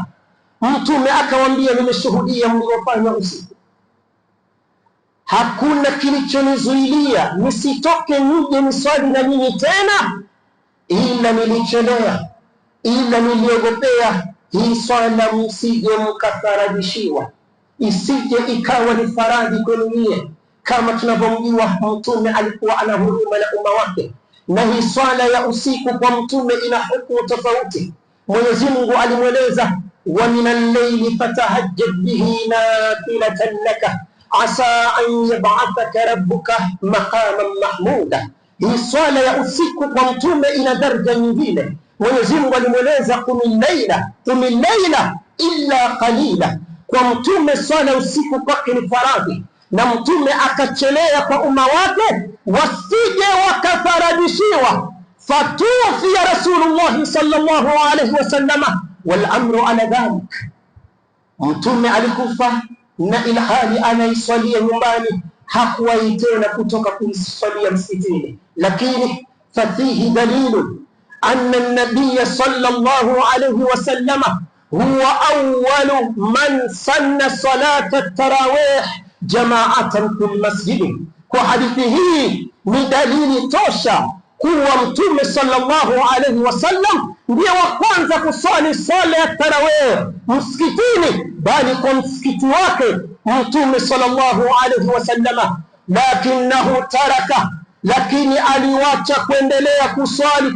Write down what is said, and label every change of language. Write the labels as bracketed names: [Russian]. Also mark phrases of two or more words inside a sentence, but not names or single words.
[Swahili] Mtume akawaambia, nimeshuhudia mliyofanya usiku, hakuna kilichonizuilia nisitoke nije niswali na nyinyi tena, ila nilichelea, ila niliogopea hii swala msije mkafaradishiwa, isije ikawa ni faradhi kwenu nyie. Kama tunavyomjua Mtume alikuwa ana huruma na umma wake, na hii swala ya usiku kwa Mtume ina hukumu tofauti. Mwenyezi Mungu alimweleza, [Arabic] ومن الليل فتهجد به نافلة لك عسى أن يبعثك ربك مقاما محمودا. [Swahili] Hii swala ya usiku kwa Mtume ina daraja nyingine. Mwenyezi Mungu alimweleza, [Arabic] قم الليل إلا قليلا. [Swahili] Kwa Mtume swala usiku kwake ni faradhi, na Mtume akachelea kwa umma wake wasije wakafaradishiwa. [Arabic] فتوفي رسول الله صلى الله عليه وسلم والأمر على ذلك. [Swahili] Mtume alikufa na ilhali anaiswalia nyumbani, hakuwahi tena kutoka kuiswalia msikitini. [Arabic] Lakini ففيه دليل أن النبي صلى الله عليه وسلم هو أول من سن صلاة التراويح جماعة في المسجد. [Swahili] Kwa hadithi hii ni dalili tosha kuwa Mtume [Arabic] صلى الله عليه وسلم [Swahili] ndiye wa kwanza kusali sala ya tarawih msikitini, bali kwa msikiti wake Mtume [Arabic] صلى الله عليه وسلم. لكنه ترك, [Swahili] lakini aliwacha kuendelea kuswali.